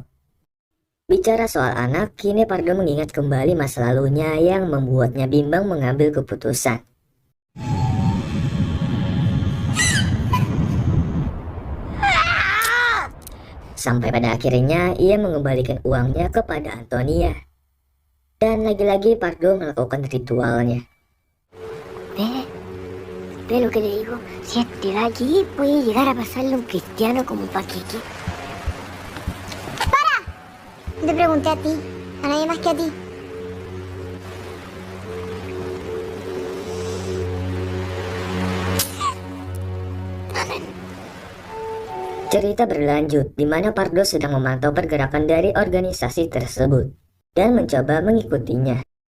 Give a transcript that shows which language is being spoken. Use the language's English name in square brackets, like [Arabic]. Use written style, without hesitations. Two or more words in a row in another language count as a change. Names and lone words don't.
[Indonesian] Bicara soal anak, kini Pardo mengingat kembali masa lalunya yang membuatnya bimbang mengambil keputusan. Sampai pada akhirnya ia mengembalikan uangnya kepada Antonia. Dan lagi-lagi Pardo melakukan ritualnya. [Spanish] Ve lo que le digo, si este de aquí puede llegar a pasarle a un cristiano como un paquete. ¡Para! No te pregunté a ti, a nadie más que a ti. [Indonesian] Cerita berlanjut di mana Pardo sedang memantau pergerakan dari organisasi tersebut dan mencoba mengikutinya.